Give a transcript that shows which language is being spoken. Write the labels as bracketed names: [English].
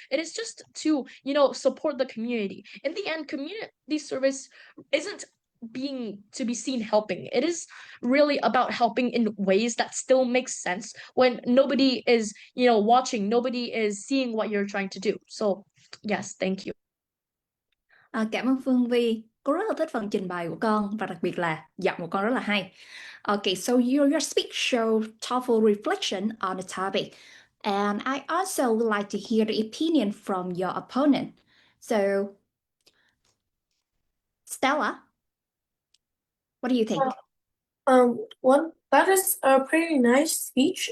[English] It is just to, support the community. In the end, community service isn't being to be seen helping. It is really about helping in ways that still make sense when nobody is, watching, nobody is seeing what you're trying to do. So, yes, thank you. [Vietnamese] Cảm ơn Phương Vi. Cô rất là thích phần trình bày của con và đặc biệt là giọng của con rất là hay. [English] Okay, so your speech showed thoughtful reflection on the topic. And I also would like to hear the opinion from your opponent. So, Stella, what do you think? That is a pretty nice speech.